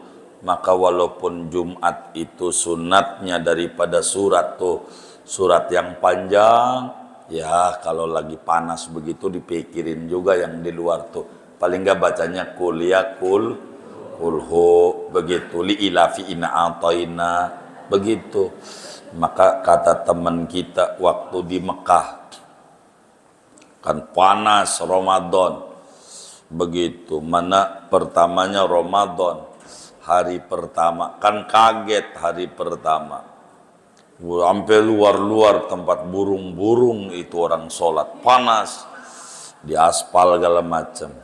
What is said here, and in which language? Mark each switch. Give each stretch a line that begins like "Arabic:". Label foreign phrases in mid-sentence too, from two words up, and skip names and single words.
Indonesian: Maka walaupun Jumat itu sunatnya daripada surat tuh, surat yang panjang, ya kalau lagi panas begitu dipikirin juga yang di luar tuh. Paling enggak bacanya kuliah kulhu, begitu,
Arabic: لإيلاف إنا أعطينا,
Indonesian: begitu. Maka kata teman kita waktu di Mekah, kan panas Ramadan, begitu. Mana pertamanya Ramadan, hari pertama kan kaget, hari pertama sampai luar-luar tempat burung-burung itu orang sholat, panas di aspal segala macam.